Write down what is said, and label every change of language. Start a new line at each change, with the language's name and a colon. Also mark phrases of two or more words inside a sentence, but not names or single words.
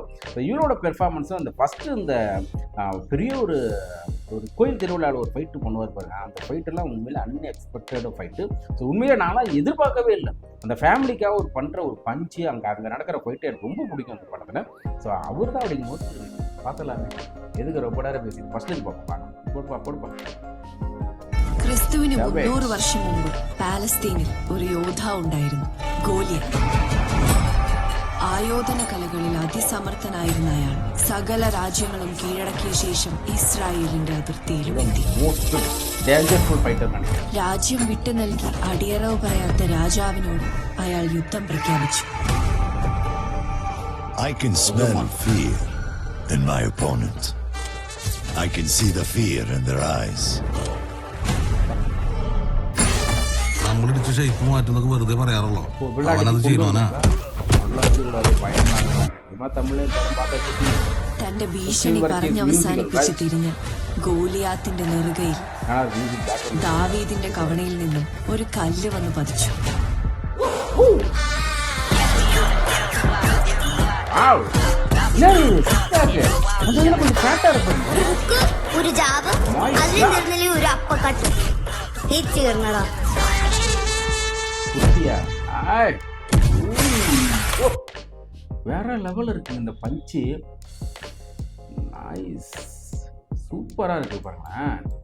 Tamil: ஸோ இவரோட பெர்ஃபார்மன்ஸும் அந்த ஃபஸ்ட்டு இந்த பெரிய ஒரு கோயில் திருவிழாவில் ஒரு ஃபைட்டு பண்ணுவார் பாருங்க, அந்த ஃபைட்டெல்லாம் உண்மையிலே
English: unexpected fight.
Tamil: ஸோ உண்மையிலே நான்லாம் எதிர்பார்க்கவே இல்லை. அந்த ஃபேமிலிக்காக ஒரு பண்ணுற ஒரு பஞ்சு, அங்கே நடக்கிற ஃபைட்டு எனக்கு ரொம்ப பிடிக்கும் அந்த படத்தில். ஸோ அவர் தான் அப்படிங்கும்போது பார்த்தலாமே, எதுக்கு ரொம்ப நேரம் பேசி ஃபஸ்ட்டு பார்ப்போம். போடுப்பா.
Malayalam: ക്രിസ്തുവിന് 300 വർഷം മുമ്പ് പാലസ്തീനിൽ ഒരു യോദ്ധാ ഉണ്ടായിരുന്നു, ഗോലിയത്ത്. ആയോധന കലകളിൽ അതിസമർത്ഥനായിരുന്ന അയാൾ സകല രാജ്യങ്ങളും കീഴടക്കിയ ശേഷം ഇസ്രായേലിന്റെ അതിർത്തിയിലും എത്തി. രാജ്യം വിട്ടു നൽകി അടിയറവ് പറയാത്ത രാജാവിനോട് അയാൾ യുദ്ധം പ്രഖ്യാപിച്ചു.
English: I can smell fear in my opponent. I can see the fear in their eyes.
Malayalam: നമ്മളിടിച്ച് ഷേപ്പ് മാറ്റുന്നൊക്കെ വെറുതെ പറയാറുള്ളൂ, അവനത് ചെയ്യണോനാ. തന്റെ ഭീഷണി പറഞ്ഞവസാനിപ്പിച്ച് തിരിഞ്ഞ ഗോലിയാത്തിന്റെ നെറുകയിൽ ദാവീദിന്റെ കവണയിൽ നിന്നും ഒരു കല്ല് വന്ന് പതിച്ചു. ഒരു ജാബ് അതിൽ ഒരു അപ്പക്കട്ട് ചേർന്നടാ.
Tamil: வேற லெவல் இருக்குங்க இந்த பஞ்சு, நைஸ், சூப்பரா இருக்கு பாருங்களேன்.